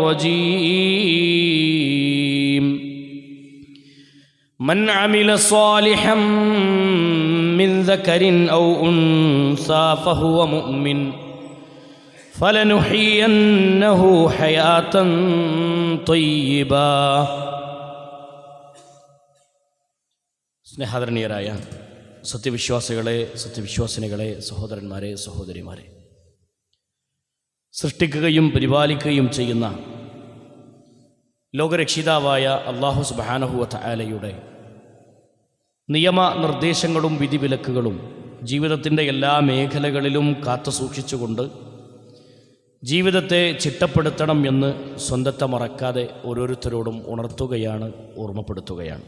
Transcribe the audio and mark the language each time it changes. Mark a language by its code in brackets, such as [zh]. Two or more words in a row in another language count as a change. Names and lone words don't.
[ar] الرجيم من عمل صالحا من ذكر أو أنثى فهو مؤمن فلنحيينه حياة طيبة. [ml] സ്നേഹാദരണീയരായ സത്യവിശ്വാസികളെ, സത്യവിശ്വാസിനികളെ, സഹോദരന്മാരെ, സഹോദരിമാരെ, സൃഷ്ടിക്കുകയും പരിപാലിക്കുകയും ചെയ്യുന്ന ലോകരക്ഷിതാവായ അല്ലാഹു [ar] سبحانه وتعالى [ml] നിയമനിർദ്ദേശങ്ങളും വിധിവിലക്കുകളും ജീവിതത്തിൻ്റെ എല്ലാ മേഖലകളിലും കാത്തുസൂക്ഷിച്ചുകൊണ്ട് ജീവിതത്തെ ചിട്ടപ്പെടുത്തണം എന്ന് സ്വന്തത്തെ മറക്കാതെ ഓരോരുത്തരോടും ഉണർത്തുകയാണ്, ഓർമ്മപ്പെടുത്തുകയാണ്.